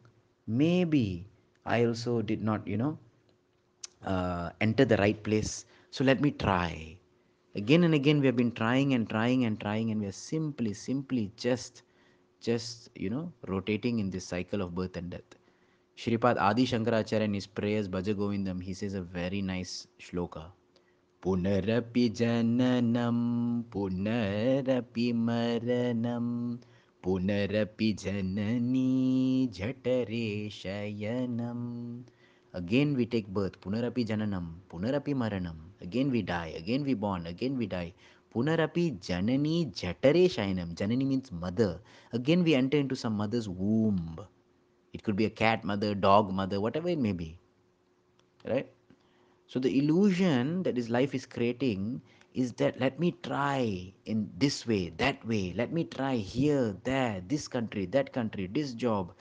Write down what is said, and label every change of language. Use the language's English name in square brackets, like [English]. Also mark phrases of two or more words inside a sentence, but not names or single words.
[English] Maybe I also did not, enter the right place. So let me try. Again and again, we have been trying and trying and trying, and we are simply just rotating in this cycle of birth and death. Shripad Adi Shankaracharya in his prayers, Bhaja Govindam, he says a very nice shloka. [Sanskrit] पुनरपि जननं पुनरपि मरणं पुनरपि जननी झठरे शयनम्. [English] Again we take birth, [Sanskrit] पुनरपि जननं पुनरपि मरणम्. [English] Again we die, again we born, again we die. [Sanskrit] पुनरपि जननी जठरे शयनम्. [English] Janani means mother. Again we enter into some mother's womb. It could be a cat mother, dog mother, whatever it may be, right? So the illusion that this life is creating is that let me try in this way, that way, let me try here, there, this country, that country, this job.